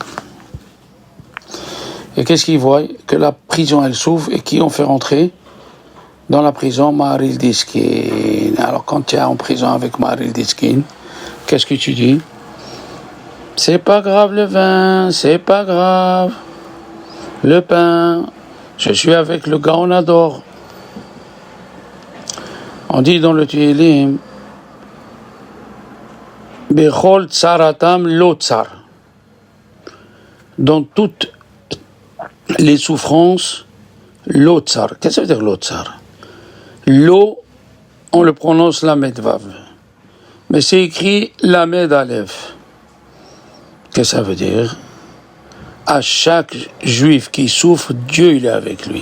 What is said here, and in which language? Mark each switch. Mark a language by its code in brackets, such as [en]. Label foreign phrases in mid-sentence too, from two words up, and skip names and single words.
[fr] Et qu'est-ce qu'ils voient? Que la prison, elle s'ouvre et qui ont fait rentrer dans la prison Maharil Diskin. Alors quand tu es en prison avec Maharil Diskin, qu'est-ce que tu dis? C'est pas grave le vin, c'est pas grave. le pain. Je suis avec le gars, on adore. On dit dans le Tehillim, [he] בכל צרתם לא צר. [fr] Dans toutes les souffrances, [he] לא צר. [fr] Qu'est-ce que ça veut dire [he] לא צר? [fr] Lo, on le prononce [he] למד וו. [fr] Mais c'est écrit [he] למד אלף. [fr] Qu'est-ce que ça veut dire? À chaque juif qui souffre, Dieu il est avec lui.